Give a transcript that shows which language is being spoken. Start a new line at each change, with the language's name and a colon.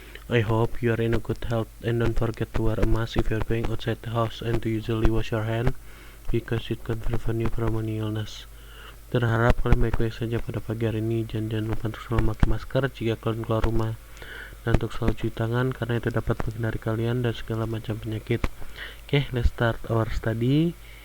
English: I hope you are in a good health and don't forget to wear a mask if you are going outside the house and to usually wash your hand because it can prevent you from any illness.
Indonesian: Terharap kalian baik-baik saja pada pagi hari ini. Jangan lupa untuk selalu memakai masker jika kalian keluar rumah, dan untuk selalu cuci tangan karena itu dapat menghindari kalian dari segala macam penyakit.
English: Okay, let's start our study.